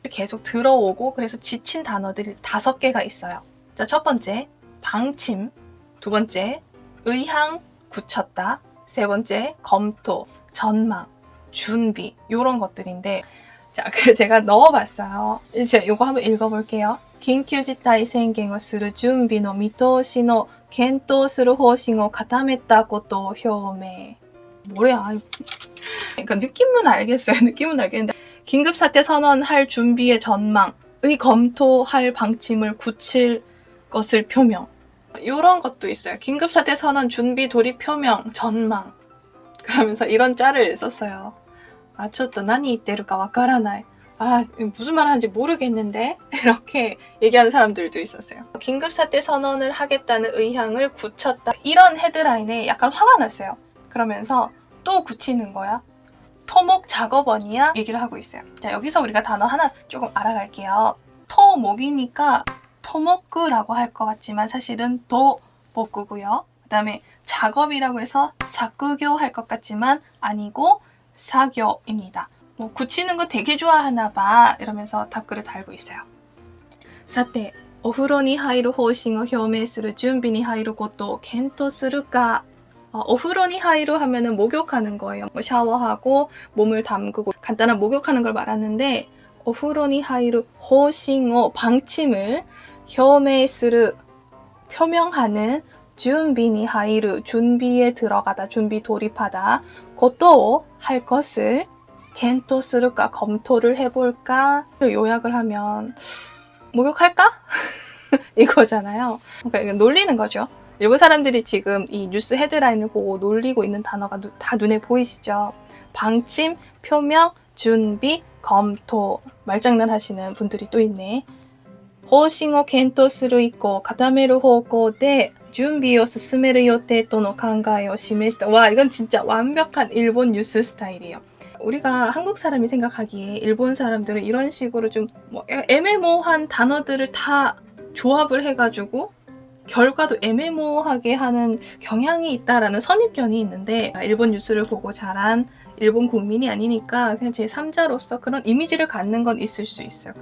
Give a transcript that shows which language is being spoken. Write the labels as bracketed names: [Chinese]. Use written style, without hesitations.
[Korean] 계속 들어오고 그래서 지친 단어들이 5개가 있어요. 자, 첫 번째 방침, 두 번째 의향 굳혔다, 세 번째 검토, 전망, 준비 이런 것들인데 자, 제가 넣어봤어요. 제가 이거 한번 읽어볼게요. [Japanese] 緊急事態宣言をする準備の見通しの検討する方針を固めたことを表明. [Korean] 뭐야? 그러니까 느낌은 알겠어요. 느낌은 알겠는데 긴급사태 선언할 준비의 전망의 검토할 방침을 굳힐 것을 표명. 이런 것도 있어요. 긴급사태 선언 준비 돌입 표명 전망. 그러면서 이런 짤을 썼어요. 아, [Japanese] ちょっと何言ってるかわからない. [Korean] 아, 무슨 말 하는지 모르겠는데? 이렇게 얘기하는 사람들도 있었어요. 긴급사태 선언을 하겠다는 의향을 굳혔다. 이런 헤드라인에 약간 화가 났어요. 그러면서 또 굳히는 거야. 토목 작업원이야? 얘기를 하고 있어요. 자, 여기서 우리가 단어 하나 조금 알아갈게요. 토목이니까 토목구라고 할 것 같지만 사실은 도목구고요. 그 다음에 작업이라고 해서 사쿠교 할 것 같지만 아니고 사교입니다. 뭐 굳히는 거 되게 좋아하나 봐 이러면서 답글을 달고 있어요. [Japanese] さて、お風呂に入る方針を表明する準備に入ることを検討するか. お風呂に入る [Korean] 하면은 목욕하는 거예요. 뭐 샤워하고 몸을 담그고 간단한 목욕하는 걸 말하는데 [Japanese] お風呂に入る方針を [Korean] 방침을 [Japanese] 表明する [Korean] 표명하는 [Japanese] 準備に入る [Korean] 준비에 들어가다 준비 돌입하다 것도 할 것을 [Japanese] 検討するか [Korean] 검토를 해볼까 요약을 하면 목욕할까? 이거잖아요. 그러니까 놀리는 거죠. 일본 사람들이 지금 이 뉴스 헤드라인을 보고 놀리고 있는 단어가 다 눈에 보이시죠? 방침, 표명, 준비, 검토. 말장난 하시는 분들이 또 있네. [Japanese] 方針を検討する以降固める方向で準備を進める予定との考えを示した. [Korean] 와, 이건 진짜 완벽한 일본 뉴스 스타일이에요. 우리가 한국 사람이 생각하기에 일본 사람들은 이런 식으로 좀 뭐 애매모호한 단어들을 다 조합을 해가지고 결과도 애매모호하게 하는 경향이 있다라는 선입견이 있는데 일본 뉴스를 보고 자란 일본 국민이 아니니까 그냥 제3자로서 그런 이미지를 갖는 건 있을 수 있어요.